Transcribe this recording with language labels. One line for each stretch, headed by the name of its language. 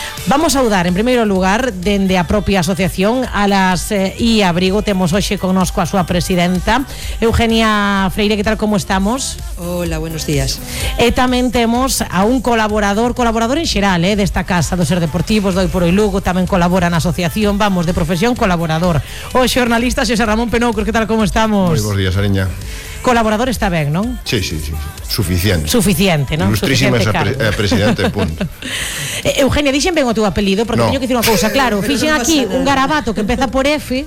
Galician: Vamos a saudar, en primeiro lugar, dende a propia asociación, Alas e Abrigo, temos hoxe connosco a súa presidenta, Eugenia Freire, que tal, como estamos?
Spanish: Hola, buenos días.
Galician: E tamén temos a un colaborador en xeral, desta casa, dos Ser Deportivos, do Hoy Lugo, tamén colabora na asociación, vamos, de profesión, colaborador. O xornalista Xosé Ramón Penoucro, que tal, como estamos? Moi bons días, Ariña. Colaborador está ben, non? Sí. Suficiente. Suficiente, non? Ilustrísima esa presidente, punto. Eugenia, dixen ben o teu apelido, porque teño que dicir unha cousa. Claro, fixen aquí un garabato que empeza por F.